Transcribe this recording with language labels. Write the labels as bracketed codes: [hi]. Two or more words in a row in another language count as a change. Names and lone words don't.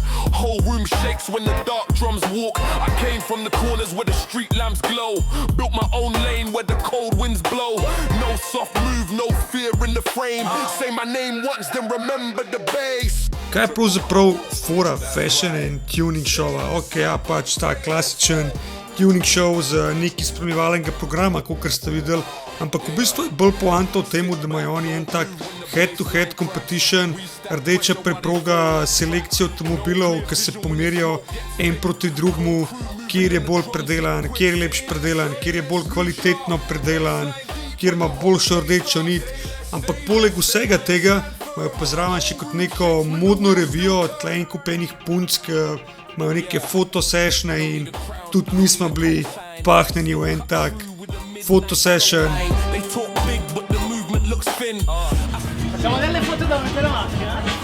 [en] Whole room shakes when the dark drums walk. I came from the corners where the street lamps glow. Built my own lane where the cold winds blow. No soft move, no fear in the frame. Say my name once, then remember the bass. [sl] Kaj je pravzaprav fora [en] fashion and tuning [sl] showa? Ok, ja, pač ta klasičen tuning show z neki spremljevalnega programa, kot ste videli, ampak v bistvu je bolj poanta v tem, da imajo oni en tak [en] head-to-head competition, [sl] rdeča preproga, selekcija avtomobilov, ki se pomerijo en proti drugemu, kjer je bolj predelan, kjer je lepši predelan, kjer je bolj kvalitetno predelan, kjer ima boljšo rdečo nit, ampak poleg vsega tega pa zraven še kot neko modno revijo, tle en kup enih punc, ki imajo neke fotosešne in tudi mi smo bili pahnjeni v en tak fotosession. [it] Facciamo delle foto davanti alla macchina?